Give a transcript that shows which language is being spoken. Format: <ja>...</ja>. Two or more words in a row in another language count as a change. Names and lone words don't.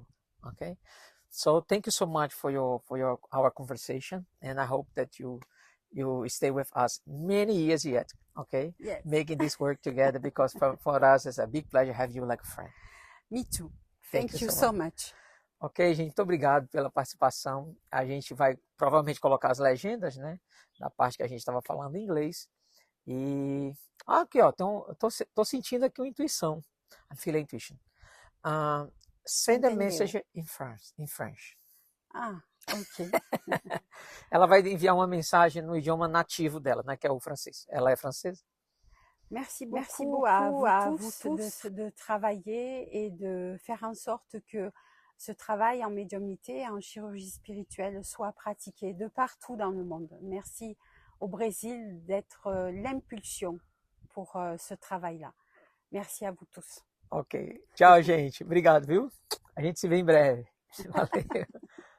<en>Okay, so thank you so much for our conversation, and I hope that you stay with us many years yet. Okay, Yes. Making this work together, because for us it's a big pleasure to have you like a friend. Me too. Thank Thank you you so so much.</en> <pt>Ok, gente, muito obrigado pela participação. A gente vai provavelmente colocar as legendas, né, da parte que a gente estava falando em inglês. E aqui, ó, então, eu tô sentindo aqui uma intuição.</pt> <en>I feel intuition. Send a message in French.</en> <pt>Ah, ok. Ela vai enviar uma mensagem no idioma nativo dela, né, que é o francês. Ela é francesa?</pt> <fr>Merci beaucoup à vous tous de travailler et de faire en sorte que ce travail en médiumnité et en chirurgie spirituelle soit pratiqué de partout dans le monde. Merci au Brésil d'être l'impulsion pour ce travail-là. Merci à vous tous.</fr> <pt>Ok. Tchau, gente. Obrigado, viu? A gente se vê em breve. Valeu.</pt>